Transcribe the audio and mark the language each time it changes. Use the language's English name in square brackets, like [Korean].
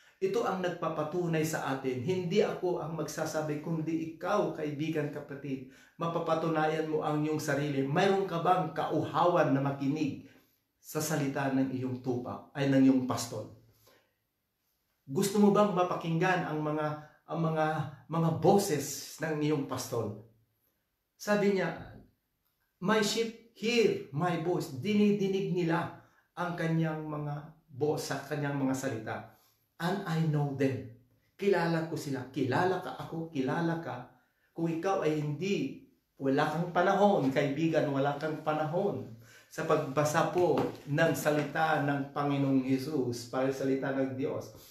[Filipino] Ito ang nagpapatunay sa atin. Hindi ako ang magsasabi, kundi ikaw, kaibigan, kapatid. Mapapatunayan mo ang iyong sarili. Mayroon ka bang kauhawan na makinig sa salita ng iyong tupa, ay ng iyong pastol? Gusto mo bang mapakinggan ang mga boses ng iyong pastol? Sabi niya, [English] my sheep hear my voice. [Filipino] Dinidinig nila ang kanyang mga boss sa kanyang mga salita. [English] And I know them. [Filipino] Kilala ko sila. Kilala ka ako, kilala ka. Kung ikaw ay wala kang panahon, kaibigan, wala kang panahon sa pagbasa po ng salita ng Panginoong Hesus, para salita ng Diyos.